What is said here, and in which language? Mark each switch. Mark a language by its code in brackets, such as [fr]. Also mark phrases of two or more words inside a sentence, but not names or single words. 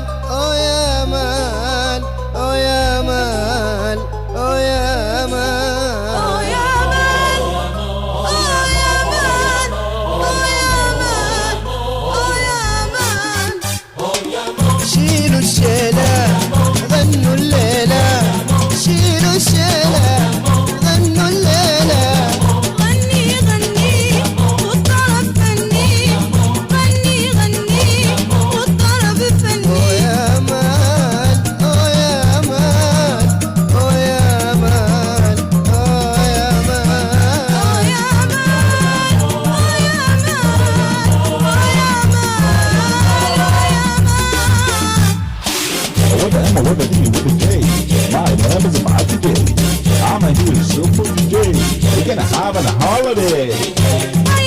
[ar] او يا مال او يا مال او يا مال. يا مان يا مان يا مان. شيلوا الشيلة غنوا الليلة، شيلوا الشيلة غنوا الليلة. غني غني والطرب فني، غني غني والطرب او فني. يا مال او يا مال او يا مال او يا مال. يا مان يا مان يا مان. [en] With the M, with the D, with the J. My name is Mikey Day. I'm a huge super today. We're gonna have a holiday.